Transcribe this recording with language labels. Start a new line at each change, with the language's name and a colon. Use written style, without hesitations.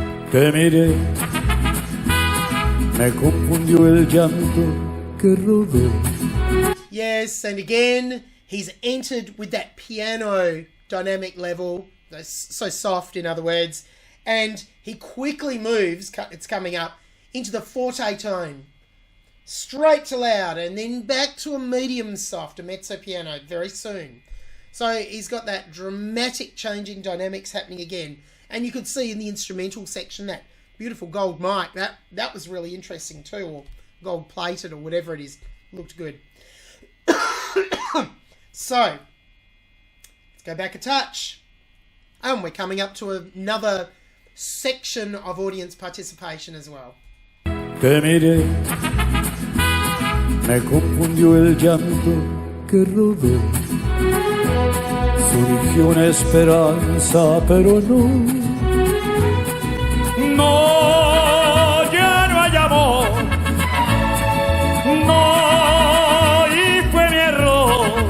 Spanish: Te miré, me confundió el llanto que rodó.
English: Yes, and again, he's entered with that piano dynamic level, so soft in other words, and he quickly moves, it's coming up, into the forte tone. straight to loud, and then back to a medium soft, a mezzo piano very soon. So he's got that dramatic changing dynamics happening again. And you could see in the instrumental section that beautiful gold mic. That was really interesting too, or gold plated or whatever it is. Looked good. So, let's go back a touch. And we're coming up to another section of audience participation as well.
Spanish: Te miré, me confundió el llanto que rodó. Surgió una esperanza, pero no. No, ya no hay amor. No, y fue mi error.